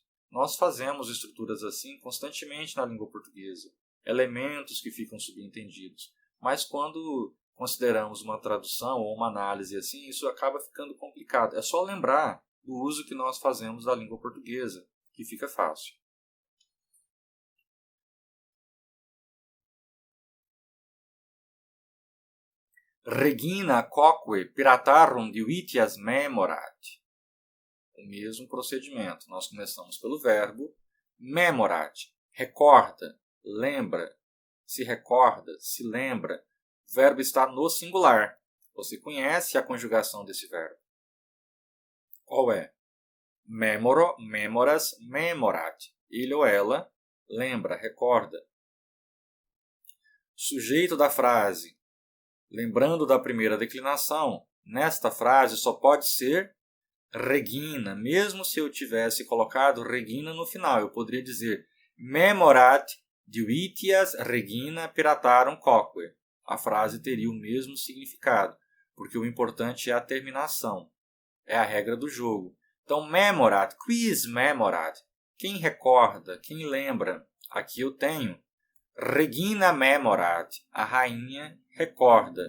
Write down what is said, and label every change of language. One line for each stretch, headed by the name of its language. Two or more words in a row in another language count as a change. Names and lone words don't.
Portuguese: Nós fazemos estruturas assim constantemente na língua portuguesa, elementos que ficam subentendidos. Mas quando consideramos uma tradução ou uma análise assim, isso acaba ficando complicado. É só lembrar do uso que nós fazemos da língua portuguesa, que fica fácil.
Latin: Regina quoque piratarum divitias memorat.
Portuguese: O mesmo procedimento. Nós começamos pelo verbo memorat. Recorda, lembra, se recorda, se lembra. O verbo está no singular. Você conhece a conjugação desse verbo. Qual é?
Latin: Memoro, memoras, memorat.
Portuguese: Ele ou ela lembra, recorda. Sujeito da frase. Lembrando da primeira declinação, nesta frase só pode ser Regina. Mesmo se eu tivesse colocado Regina no final, eu poderia dizer
Latin: Memorat divitias Regina piratarum quoque.
Portuguese: A frase teria o mesmo significado, porque o importante é a terminação. É a regra do jogo. Então,
Latin: memorat, quis memorat.
Portuguese: Quem recorda, quem lembra? Aqui eu tenho
Latin: Regina memorat,
Portuguese: a rainha recorda.